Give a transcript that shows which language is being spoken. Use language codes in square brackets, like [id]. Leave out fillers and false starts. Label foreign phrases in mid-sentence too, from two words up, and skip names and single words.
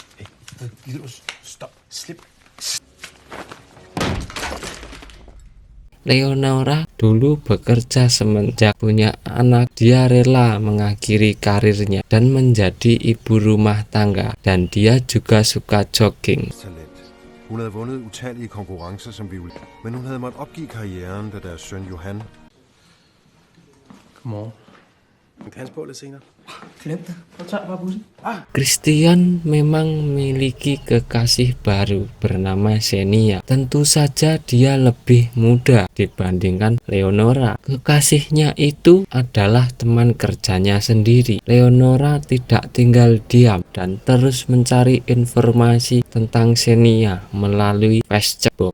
[id] Leonora dulu bekerja semenjak punya anak. Dia rela mengakhiri karirnya dan menjadi ibu rumah tangga, dan dia juga suka jogging. [da] Hun havde vundet utallige konkurrencer som violinist, men hun havde måttet opgive karrieren, da deres søn Johan. Godmorgen. Vi kan på lidt senere. Glem det. Så tager jeg bare bussen. [id] Christian memang memiliki kekasih baru bernama Xenia. Tentu saja dia lebih muda dibandingkan Leonora. Kekasihnya itu adalah teman kerjanya sendiri. Leonora tidak tinggal diam dan terus mencari informasi tentang Xenia melalui Facebook.